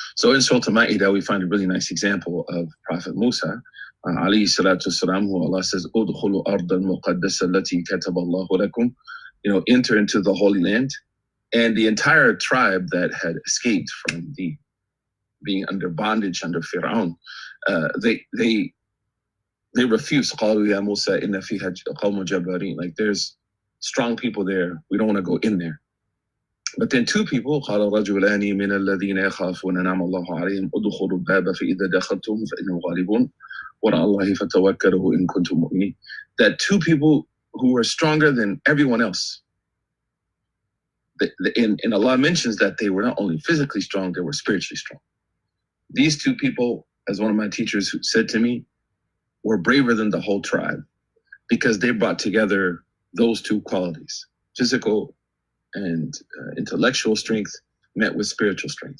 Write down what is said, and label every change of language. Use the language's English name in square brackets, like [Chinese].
[English] So in Surah Al-Ma'idah, we find a really nice example of Prophet Musa, alayhi salatu wasalam, who Allah says, [Arabic] "Udkhulu ardan muqaddasa allati kataba Allahu lakum." [English] Enter into the Holy Land. And the entire tribe that had escaped from being under bondage under Fir'aun, they refused. [Arabic] قالوا يا موسى إن فيها قوم جبارين. [English] Like, there's strong people there. We don't want to go in there. But then two people, [Arabic] قال رجلان من الذين يخافون نعم الله عليهم ادخلوا الباب فإذا دخلتم فإنهم غالبون وعلى الله فتوكلوا إن كنتم مؤمنين. [English] That two people who were stronger than everyone else. And Allah mentions that they were not only physically strong, they were spiritually strong. These two people, as one of my teachers said to me, were braver than the whole tribe because they brought together those two qualities, physical and intellectual strength met with spiritual strength.